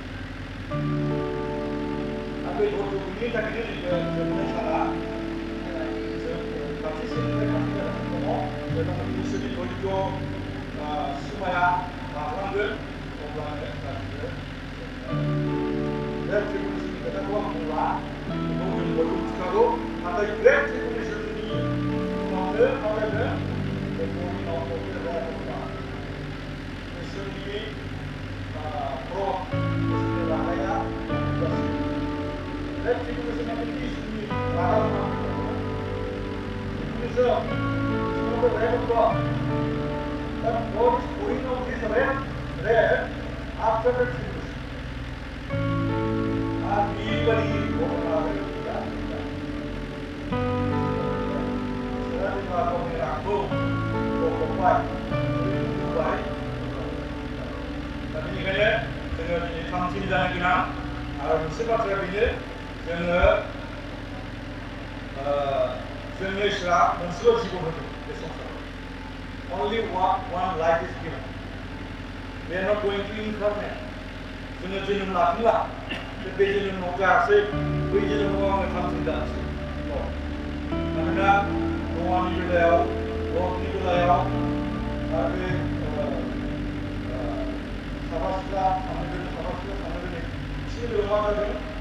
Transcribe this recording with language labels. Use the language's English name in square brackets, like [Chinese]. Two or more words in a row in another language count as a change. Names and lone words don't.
[Bodo] दा बे धैर्य गैयिनि थाखायनो नैबे जोबनाय साना जों खाथिसिननिफ्राय खाथि जागासिनो दङ जेब्लानाखि इसोरनि धैर्य सिमाया बारलांगोन अब्लानो गासिबो बे ट्रिबुलेसननि खोथाखौ आं बुंला बेखौ जों बयबो मिथिखागौ नाथाय बे ट्रिबुलेसननि उनावनो मा जागोन [English] the morning of the wrath of God [Bodo] इसोरनि क्रब इसोरनि रागाया बे ट्रिबुलेसना बिदि इसोरनि रागा होननानै ट्रिबुलेसन [English] the wrath of God that God is pouring out his wrath after the tribulation [Bodo] बेबायदि घटना गैया इसोरा जेब्ला गावनि रागखौ बख'बाय बुंबाय दा बेनिखायनो जोङो दिनै थामथिम जानो गोनां आरो मोनसे बाथ्राया बेनो जोंनो इसोरा मोनसेल' जिबन होदों बे संसाराव [English] only one life is given we are not going to incarnate [Bodo] जोङो जोनोम लाफिनला बे जोनोमाव जायासै बै जोनोमाव आङो थामथिम जानोसै मानोना न'आनि बेलायाव लटनि बेलायाव आरो बे साफा सिख्ला थांनो गोनां बिसोरनि बेलायाव मा जादों